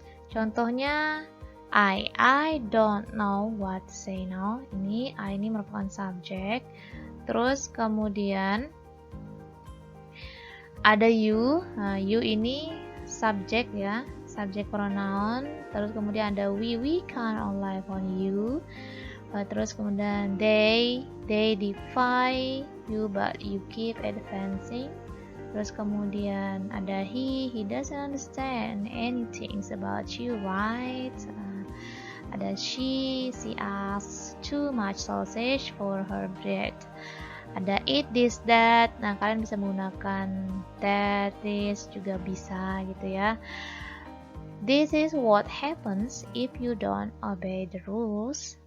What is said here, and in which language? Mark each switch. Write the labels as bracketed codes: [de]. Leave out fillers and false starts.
[en] Contohnya I don't know what to say now. [id] Ini I ini merupakan subjek. Terus kemudian ada you. Nah, you ini subjek ya, subjek pronoun. Terus kemudian ada [en] we can't rely on you. [id] Terus kemudian [en] they defy you but you keep advancing. [id] Terus kemudian ada [en] he doesn't understand anything about you, right? Ada she asks too much sausage for her bread. Ada it, this, that. [id] Nah, kalian bisa menggunakan that, this juga bisa gitu ya. [en] This is what happens if you don't obey the rules.